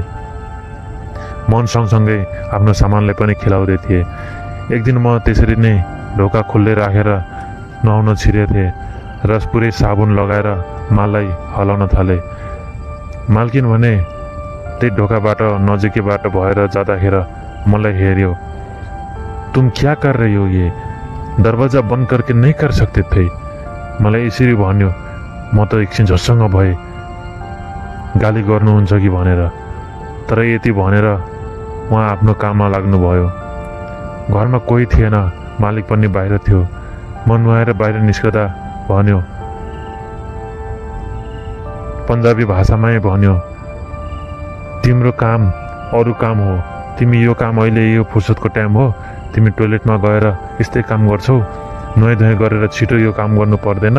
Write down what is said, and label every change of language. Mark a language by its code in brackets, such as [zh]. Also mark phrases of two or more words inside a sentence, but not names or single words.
[ne] मन सँगसँगै आफ्नो सामानलाई पनि खेलाउँदै थिएँ। एक दिन म त्यसरी नै ढोका खुल्दै राखेर नुहाउन छिरेको थिएँ र पुरै साबुन लगाएर माललाई हलाउन थालेँ। मालकिन भने त्यही ढोकाबाट नजिकैबाट भएर जाँदाखेरि मलाई हेऱ्यो। [hi] तुम क्या कर रही हो, ये दरवाजा बंद करके नहीं कर सकते थे? [ne] मलाई यसरी भन्यो। म त एकछिन झस्सङ्ग भएँ, गाली गर्नुहुन्छ कि भनेर। तर यति भनेर उहाँ आफ्नो काममा लाग्नुभयो। घरमा कोही थिएन, मालिक पनि बाहिर थियो। म नुहाएर बाहिर निस्कदा भन्यो, पन्जाबी भाषामै भन्यो, तिम्रो काम अरू काम हो, तिमी यो काम अहिले यो फुर्सदको टाइम हो, तिमी टोयलेटमा गएर यस्तै काम गर्छौ, नुहाइधुवाइ गरेर छिटो यो काम गर्नु पर्दैन।